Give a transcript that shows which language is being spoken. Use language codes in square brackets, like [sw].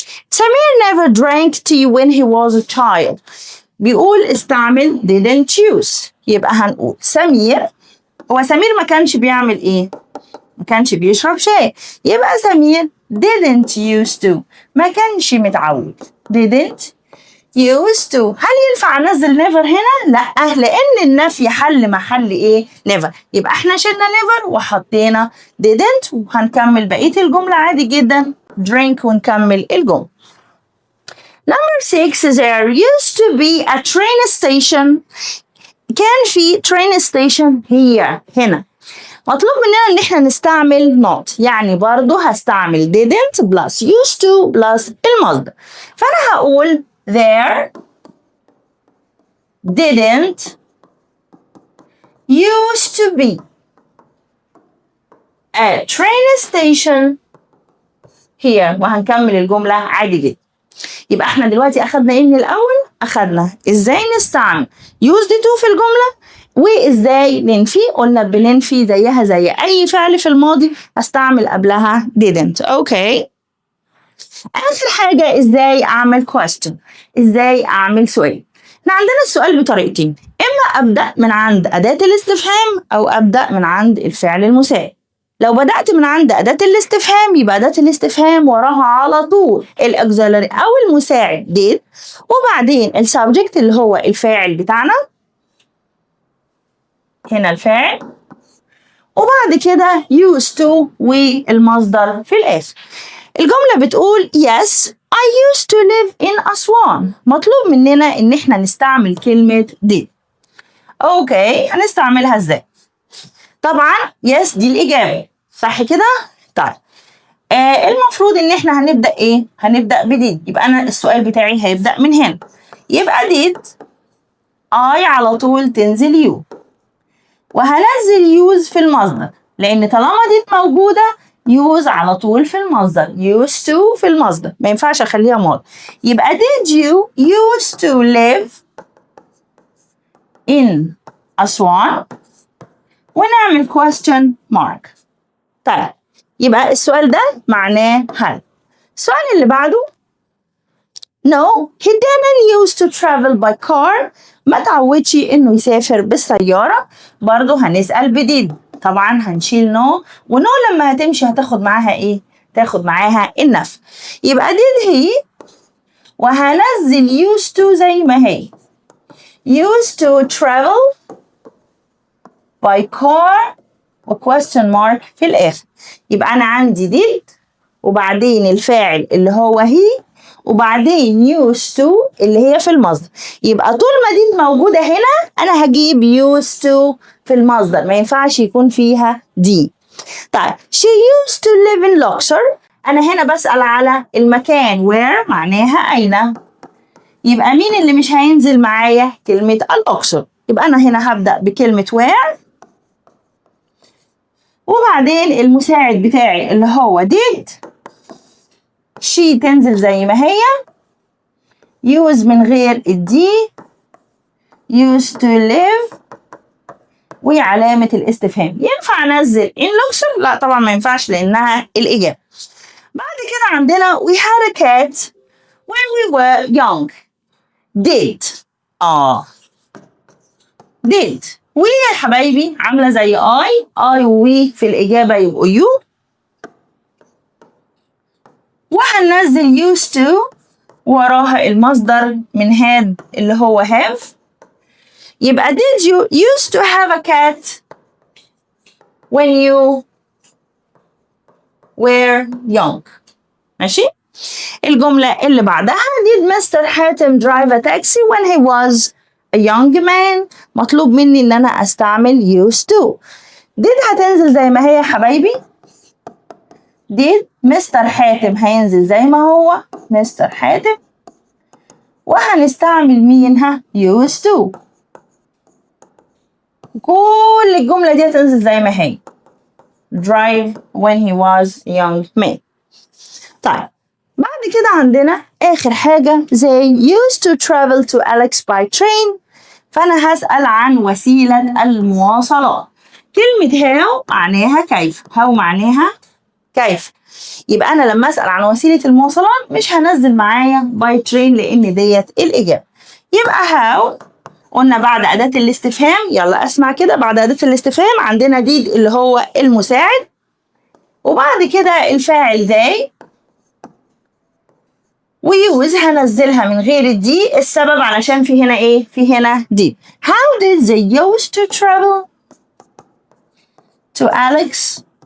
[en] سمير never drank tea when he was a child. [ar] بيقول استعمل [en] didn't use. [ar] يبقى هنقول سمير ما كانش بيعمل ايه؟ ما كانش بيشرب شاي. يبقى سمير [en] didn't used to، [ar] ما كانش متعود. [en] didn't used to. [ar] هل ينفع انزل never هنا؟ لا، لان النفي حل محل ايه؟ never. يبقى احنا شلنا never وحطينا didn't وهنكمل بقية الجملة عادي جدا drink ونكمل الجملة. [en] Number 6. there used to be a train station. [ar] كان في [en] train station here [ar] هنا. مطلوب مننا ان احنا نستعمل not، يعني برضو هستعمل [en] didn't plus used to plus [ar] المصدر. [en] فانا هقول there didn't used to be a train station here [ar] وهنكمل الجملة عادي جدا. يبقى احنا دلوقتي اخدنا ايه من الاول؟ اخدنا ازاي نستعمل used to في الجملة وازاي ننفي. قلنا بننفي زيها زي اي فعل في الماضي هستعمل قبلها didn't. اوكي، اخر حاجة ازاي اعمل question، ازاي اعمل سؤال. احنا عندنا السؤال بطريقتين، اما ابدأ من عند اداة الاستفهام او ابدأ من عند الفعل المساعد. لو بدأت من عند أداة الاستفهام يبقى أداة الاستفهام وراها على طول الأكسلري أو المساعد did وبعدين السبجكت اللي هو الفاعل بتاعنا هنا الفاعل وبعد كده used to والمصدر في الآخر. الجملة بتقول [en] yes I used to live in أسوان. [ar] مطلوب مننا إن احنا نستعمل كلمة did. أوكي، هنستعملها إزاي؟ طبعا yes دي الإجابة، صح كده؟ طيب المفروض ان احنا هنبدأ ايه؟ هنبدأ بديد. يبقى انا السؤال بتاعي هيبدأ من هنا. يبقى ديد I على طول تنزل يو، وهنزل يوز في المصدر، لان طالما ديد موجودة يوز على طول في المصدر. used to في المصدر، ما ينفعش اخليها ماضي. يبقى [en] did you used to live in أسوان، [ar] ونعمل [en] question mark. [ar] طيب يبقى السؤال ده معناه هل. السؤال اللي بعده [en] No, he didn't used to travel by car. [ar] ما تعودش انه يسافر بالسيارة. برضو هنسأل بديد. طبعا هنشيل no، ونو لما هتمشي هتاخد معاها ايه؟ تاخد معاها النفي. يبقى [en] did he، [ar] وهنزل [en] used to [ar] زي ما هي. [en] used to travel by car و question mark في الآخر. [ar] يبقى أنا عندي did، وبعدين الفاعل اللي هو he، وبعدين used to اللي هي في المصدر. يبقى طول ما did موجودة هنا أنا هجيب [en] used to [ar] في المصدر، ما ينفعش يكون فيها دي. طيب [en] she used to live in Luxor. [ar] أنا هنا بسأل على المكان where معناها أين. يبقى مين اللي مش هينزل معايا؟ كلمة الأقصر. يبقى أنا هنا هبدأ بكلمة where، وبعدين المساعد بتاعي اللي هو did، she تنزل زي ما هي، use من غير الدي، [en] used to live، [ar] وعلامة الاستفهام. ينفع أنزل in Luxor؟ لا طبعا ما ينفعش لأنها الإجابة. بعد كده عندنا [en] we had a cat when we were young. did did we [ar] يا حبايبي عاملة زي I و we في الإجابة يبقوا you، وهننزل [en] used to [ar] وراها المصدر من had اللي هو have. [en] يبقى did you used to have a cat when you were young. [ar] ماشي؟ الجملة اللي بعدها [en] did Mr. حاتم drive a taxi when he was a young man. [ar] مطلوب مني إن أنا أستعمل [en] used to. [ar] did هتنزل زي ما هي يا حبايبي. [en] did Mr. [ar] حاتم هينزل زي ما هو Mr. حاتم، وهنستعمل مين؟ [en] used to. [ar] كل الجملة دي هتنزل زي ما هي. [en] drive when he was a young man. [ar] طيب بعد كده عندنا آخر حاجة زي [en] used to travel to Alex by train. [ar] فأنا هسأل عن وسيلة المواصلات. كلمة how معناها كيف. how معناها كيف. يبقى أنا لما أسأل عن وسيلة المواصلات مش هنزل معايا [en] by train [ar] لأن ديت الإجابة. يبقى how قلنا بعد أداة الاستفهام. يلا أسمع كده. بعد أداة الاستفهام عندنا did اللي هو المساعد، وبعد كده الفاعل they، ويوز هنزلها من غير الدي. السبب علشان في هنا ايه؟ في هنا دي. [en] How did they used to travel to Alex?